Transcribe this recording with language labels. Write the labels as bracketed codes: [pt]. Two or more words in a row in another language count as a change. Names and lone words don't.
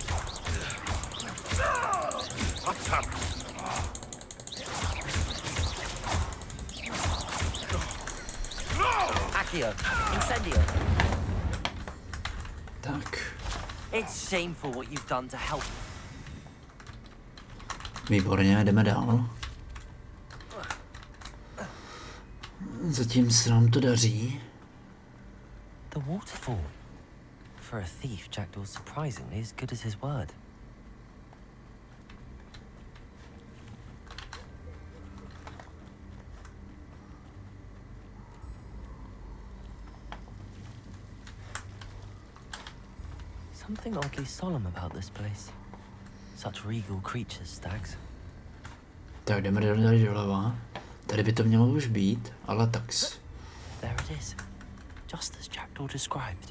[en] What's up? Accio. Incendio. [cs] Tak. [en] It's shameful what you've done to help. [cs] Výborně, jdeme dál. Zatím se nám to daří. [en] The waterfall. For a thief, Jackdaw's surprisingly as good as his word. Something oddly solemn about this place. Such regal creatures, stags. [cs] Tak jdeme tady doleva. Tady by to mělo už být, ale tax. [en] There it is. Just as Jackdaw described.